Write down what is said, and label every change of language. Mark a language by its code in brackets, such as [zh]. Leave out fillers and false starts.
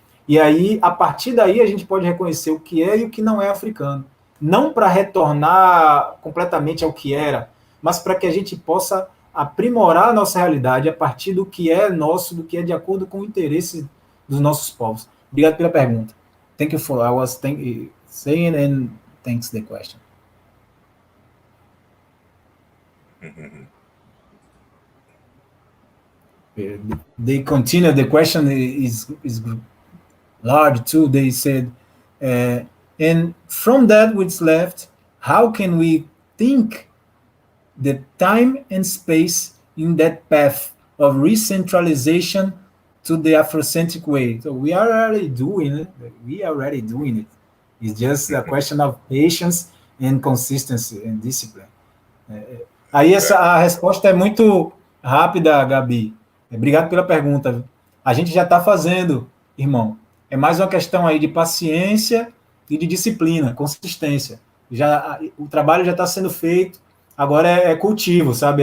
[pt] E aí, a partir daí, a gente pode reconhecer o que é e o que não é africano. Não para retornar completamente ao que era, mas para que a gente possa aprimorar a nossa realidade a partir do que é nosso, do que é de acordo com o interesse dos nossos povos. Obrigado pela pergunta. [en] Thank you for I was saying and thanks the question. They continue. The question is large too. They said, and from that which left, how can we think the time and space in that path of re-centralization to the Afrocentric way? So we are already doing it. We are already doing it. It's just a question of patience and consistency and discipline. [pt] Aí a resposta é muito rápida, Gabi. Obrigado pela pergunta. A gente já está fazendo, irmão. É mais uma questão aí de paciência e de disciplina, consistência. O trabalho já está sendo feito, agora é cultivo, sabe?